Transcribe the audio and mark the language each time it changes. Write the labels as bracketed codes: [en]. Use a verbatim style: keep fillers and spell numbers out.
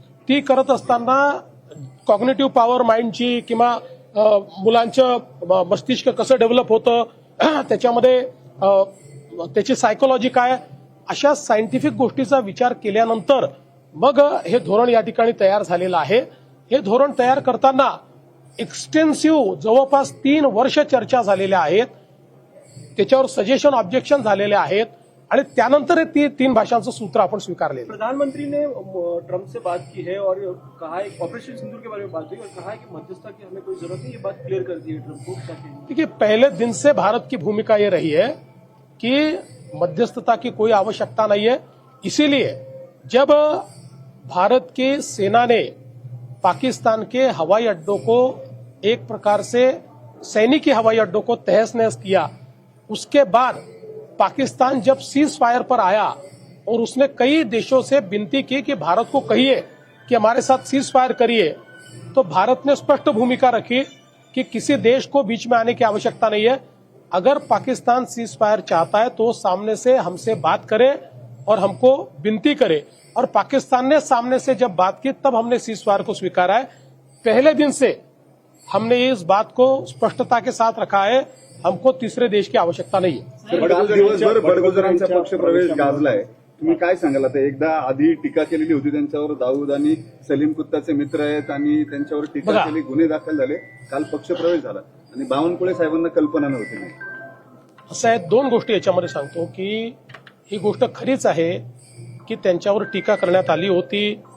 [mr] ती करत असताना कॉग्नेटिव्ह पॉवर माइंडची किंवा अ, मुलांचं म- मस्तिष्क कसं डेव्हलप होतं त्याच्यामध्ये अ, त्याची सायकोलॉजी काय, अशा सायंटिफिक गोष्टीचा विचार केल्यानंतर मग हे धोरण या ठिकाणी तयार झालेलं आहे. हे धोरण तयार करताना एक्सटेन्सिव्ह जवळपास तीन वर्ष चर्चा झालेल्या आहेत, त्याच्यावर सजेशन ऑब्जेक्शन झालेले आहेत आणि त्यानंतर हे ती तीन भाषांचं सूत्र आपण स्वीकारलेलं आहे. [hi] प्रधानमंत्री ने अ, ट्रम्प से बात की है और कहा है ऑपरेशन सिंदूर के बारे में बात हुई और कहा है कि मध्यस्थता की हमें कोई जरूरत नहीं, ये बात क्लियर कर दी है ट्रम्प को ताकि- देखिए, पहले दिन से भारत की भूमिका ये रही है कि मध्यस्थता की कोई आवश्यकता नहीं है. इसीलिए जब भारत के सेना ने पाकिस्तान के हवाई अड्डों को एक प्रकार से सैनिकी हवाई अड्डों को तहस नहस किया, उसके बाद पाकिस्तान जब सीज फायर पर आया और उसने कई देशों से विनती की कि भारत को कहिए कि हमारे साथ सीज फायर करिए, तो भारत ने स्पष्ट भूमिका रखी कि किसी देश को बीच में आने की आवश्यकता नहीं है. अगर पाकिस्तान सीज फायर चाहता है तो सामने से हमसे बात करे और हमको विनती करे. और पाकिस्तान ने सामने से जब बात की तब हमने सीज फायर को स्वीकारा है. पहले दिन से हमने इस बात को स्पष्टता के साथ रखा है, हमको तीसरे देश की आवश्यकता नहीं है. [mr] तर काल दिवसभर बडगुजरांचा पक्षप्रवेश गाजलाय, तुम्ही काय सांगाल? आता एकदा आधी टीका केलेली होती त्यांच्यावर, दाऊद आणि सलीम कुत्ताचे मित्र आहेत आणि त्यांच्यावर टीका बघा. केली, गुन्हे दाखल झाले, काल पक्षप्रवेश झाला आणि बावनकुळे साहेबांना कल्पना नव्हती. नाही असं आहे, दोन गोष्टी याच्यामध्ये सांगतो की ही गोष्ट खरीच आहे की त्यांच्यावर टीका करण्यात आली होती.